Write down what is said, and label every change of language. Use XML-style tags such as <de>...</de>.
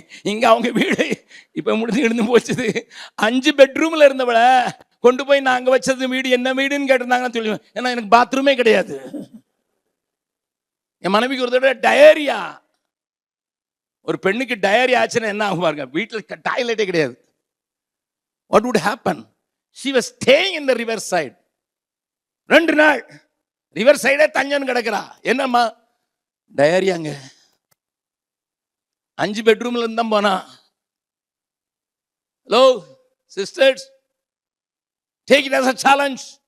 <ta>இங்க அவங்க வீடு இப்ப முடிஞ்சு இருந்து போச்சுது. 5 பெட்ரூம்ல இருந்தவளை கொண்டு போய் நான் அங்க வச்சது வீடு என்ன வீடுன்னு கேட்டிருந்தாங்கன்னு சொல்லி, ஏன்னா எனக்கு பாத்ரூமே கிடையாது. என் மனைவிக்கு ஒரு தடவை டயரியா, ஒரு பெண்ணுக்கு டயரி ஆச்சுன்னா என்ன ஆகும் பாருங்க, வீட்டில் டாய்லெட்டே கிடையாது.</ta> <en>What would happen? She was staying in the river side.</en> <ta>2 நாள் ரிவர் சைடே தஞ்சன் கிடக்கிறா. என்னம்மா டயரியாங்க, 5 பெட்ரூம்ல இருந்தா போனா.</ta> <en>Hello sisters, take it as a challenge.</en>